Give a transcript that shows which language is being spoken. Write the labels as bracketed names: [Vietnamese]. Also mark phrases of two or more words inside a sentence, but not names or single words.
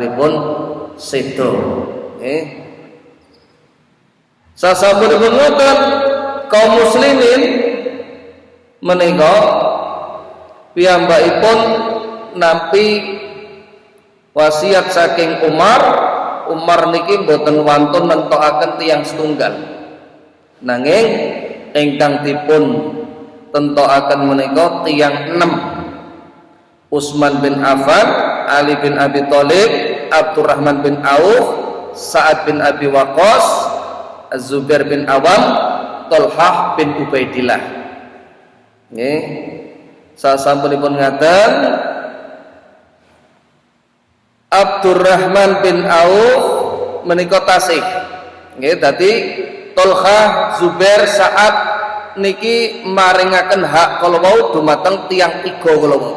[Javanese] Akhiripun sedo. Sasampunipun ngoten kaum muslimin menika piyambakipun nampi wasiat saking Umar niki mboten wantun nentokaken tiyang setunggal, nanging ingkang dipun tentokaken menika tiyang 6: Utsman bin Affan, Ali bin Abi Thalib, Abdurrahman bin Auf, Sa'ad bin Abi Waqqas, Az-Zubair bin Awam, Thalhah bin Ubaidillah. Nggih. Sasampunipun ngaten Abdurrahman bin Auf menika tasih. Nggih, dadi Thalhah, Zubair, Sa'ad niki maringaken hak kala wau dumateng tiyang 3 kala wau.